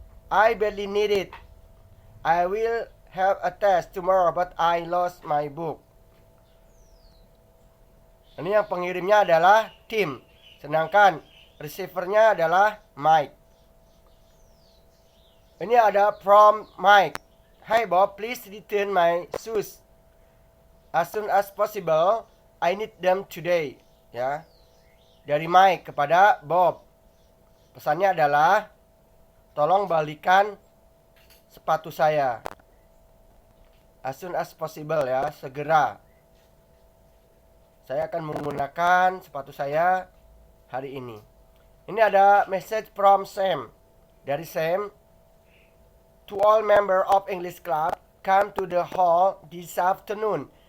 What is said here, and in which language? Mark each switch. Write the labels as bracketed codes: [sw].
[en] I barely need it. I will have a test tomorrow but I lost my book. [id] Ini yang pengirimnya adalah Tim, sedangkan receivernya adalah Mike. Ini ada [en] from Mike. Hi Bob, please return my shoes as soon as possible. I need them today. [id] Ya. Dari Mike kepada Bob. Pesannya adalah tolong balikan sepatu saya. [en] As soon as possible, [id] ya, segera. Saya akan menggunakan sepatu saya hari ini. Ini ada [en] message from Sam. [id] Dari Sam. [en] To all member of English Club, come to the hall this afternoon.